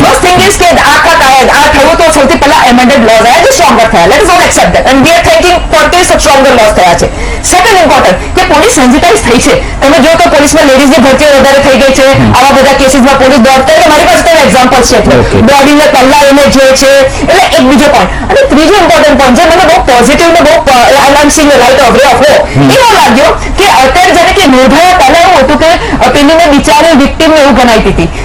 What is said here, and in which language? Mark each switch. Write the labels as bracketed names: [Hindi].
[English] First thing is [Gujarati] કે આ થયું તો સૌથી પહેલા [English] amended laws [Gujarati] આયા જે stronger થયા. [English] Let us all accept that and we are thinking for this stronger laws [Gujarati] થયા છે. [English] Second important [Gujarati] કે પોલીસ સેન્સિટાઇઝ થઈ છે. તમે જો તો પોલીસમાં લેડીઝની ભરતી વધારે થઈ ગઈ છે. આવા બધા કેસીસમાં પોલીસ દોડતા એટલે મારી પાસે તેના એક્ઝામ્પલ્સ છે. દોડીને પહેલા એને જોઈ છે એટલે એક બીજો પોઈન્ટ. અને ત્રીજો ઇમ્પોર્ટન્ટ પોઈન્ટ જે મને બહુ પોઝિટિવ ને બહુ આઈ એમ સીંગ રાઈટ ઓફ વે ઓફ હો એવું લાગ્યો કે અત્યારે જ્યારે કે નિર્ભયા પહેલા એવું હતું કે પેલીને બિચારી વિક્ટીમને એવું ગણાતી હતી.